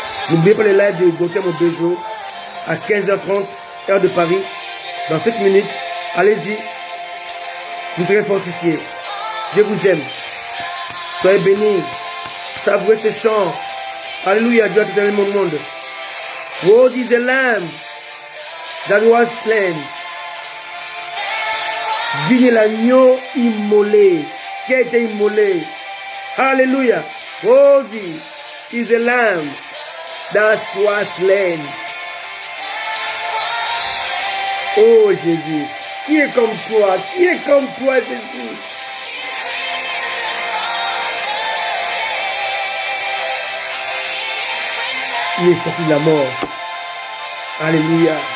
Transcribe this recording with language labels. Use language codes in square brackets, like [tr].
[fr] N'oubliez pas le live de Dr Mobejo à 15h30, heure de Paris. Dans 7 minutes, allez-y. Vous serez fortifiés. Je vous aime. Soyez bénis. Savourez ce chant. Alléluia, Dieu a tout mon monde. [en] What is the lamb that was slain? [fr] Digne l'agneau immolé, qui a été immolé. Alléluia. [en] Worthy is the lamb that was slain. [fr] Oh Jésus, qui est comme toi? Qui est comme toi, Jésus? Il est sorti de la mort. Alléluia.